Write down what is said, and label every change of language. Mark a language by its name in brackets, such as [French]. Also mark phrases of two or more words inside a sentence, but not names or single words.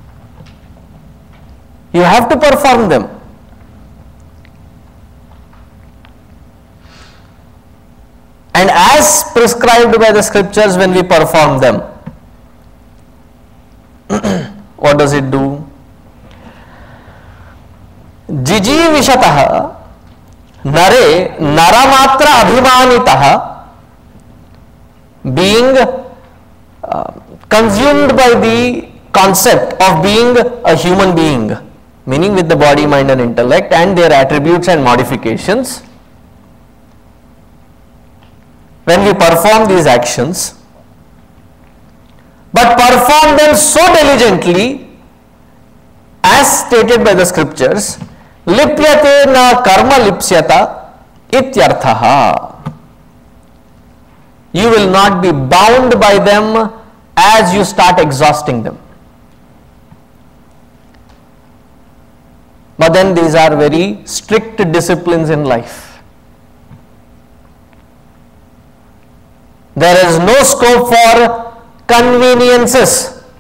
[English] You have to perform them. And as prescribed by the scriptures, when we perform them, what does it do? [Sanskrit] Jijivishataha nare naramatra abhimanitaha, [English] being consumed by the concept of being a human being, meaning with the body, mind and intellect and their attributes and modifications. When we perform these actions, but perform them so diligently as stated by the scriptures, [Sanskrit] lipyate na karma lipsyata ityarthaha. [English] You will not be bound by them as you start exhausting them. But then these are very strict disciplines in life. There is no scope for conveniences.